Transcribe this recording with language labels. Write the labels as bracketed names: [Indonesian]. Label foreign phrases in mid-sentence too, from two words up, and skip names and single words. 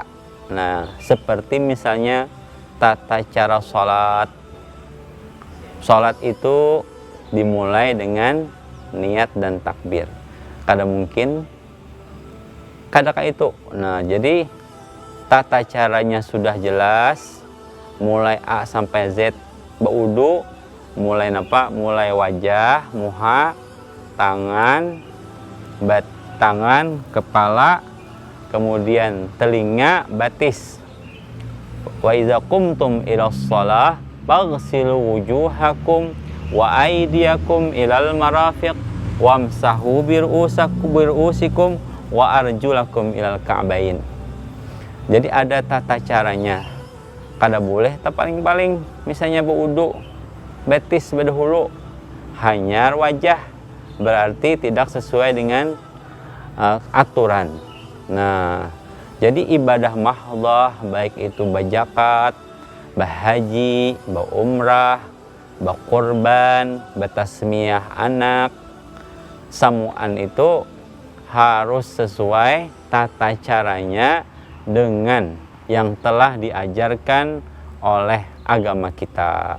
[Banjar] Nah, seperti misalnya tata cara sholat. Sholat itu dimulai dengan niat dan takbir. Kada mungkin kadakah itu. Nah, jadi tata caranya sudah jelas, mulai A sampai Z. Baudu, mulai napa? Mulai wajah, muha, tangan, tangan, kepala, kemudian telinga, batis. [Arabic] وإذا قمتم إلى الصلاة فاغسلوا وجوهكم وأيديكم إلى المرافق وامسحوا برءوسكم وأرجلكم إلى الكعبين. [Banjar] Jadi ada tata caranya. Kada boleh paling-paling misalnya berwudu betis bedahulu hanyar wajah, berarti tidak sesuai dengan aturan. Nah, jadi ibadah mahdhah baik itu bazakat, bahaji, baumrah, bakurban, batasmiyah anak, samuan itu harus sesuai tata caranya dengan yang telah diajarkan oleh agama kita.